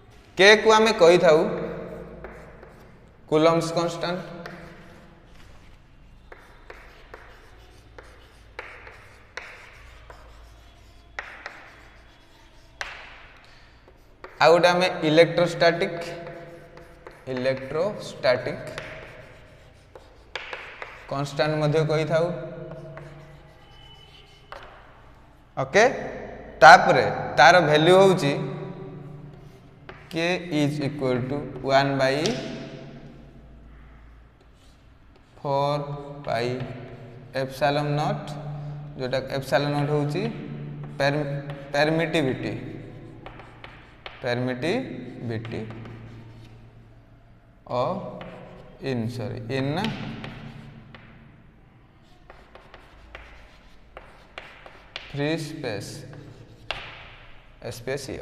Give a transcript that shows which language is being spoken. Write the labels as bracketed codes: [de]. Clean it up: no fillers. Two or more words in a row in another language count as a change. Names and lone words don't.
[or] K କୁ ଆମେ କହିଥାଉ [en] Coulomb's constant, [or] ଆ ଗୋଟେ ଆମେ [en] electrostatic constant [or] ମଧ୍ୟ କହିଥାଉ। ଓକେ, ତାପରେ ତା'ର ଭାଲ୍ୟୁ ହେଉଛି [en] K is equal to 1 by 4 pi epsilon not, jota epsilon not houchi permittivity of in free space hi.